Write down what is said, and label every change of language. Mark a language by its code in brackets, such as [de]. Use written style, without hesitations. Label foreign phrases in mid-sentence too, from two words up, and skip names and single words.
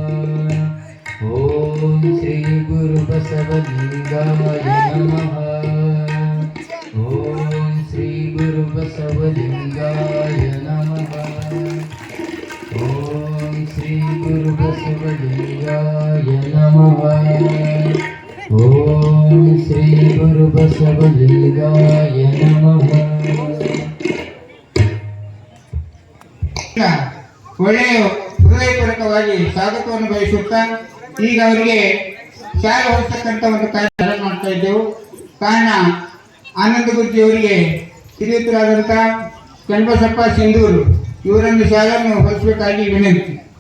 [sa] ಓಂ ಶ್ರೀ ಗುರು ಬಸವಲಿಂಗಾಯ ನಮಃ. ಓಂ ಶ್ರೀ ಗುರು ಬಸವಲಿಂಗಾಯ ನಮಃ. ಓಂ ಶ್ರೀ ಗುರು ಬಸವಲಿಂಗಾಯ ನಮಃ. ಓಂ ಶ್ರೀ ಗುರು ಬಸವಲಿಂಗಾಯ ನಮಃ. [kn] ಒಳ್ಳೆಯ ಹೃದಯಪೂರ್ವಕವಾಗಿ ಸ್ವಾಗತವನ್ನು ಬಯಸುತ್ತಾ ಈಗ ಅವರಿಗೆ ಶಾಲೆ ಹೊರತಕ್ಕಂಥ ಒಂದು ಕಾರ್ಯ ಮಾಡ್ತಾ ಇದ್ದೆವು. ಕಾರಣ ಆನಂದ ಗುರ್ಜಿ ಅವರಿಗೆ ಶ್ರೀಯುತರಾದಂಥ ಚನ್ನಬಸಪ್ಪ ಸಿಂಧೂರು ಇವರನ್ನು ಶಾಲೆಯನ್ನು ಹೊರಿಸಬೇಕಾಗಿ ವಿನಂತಿ.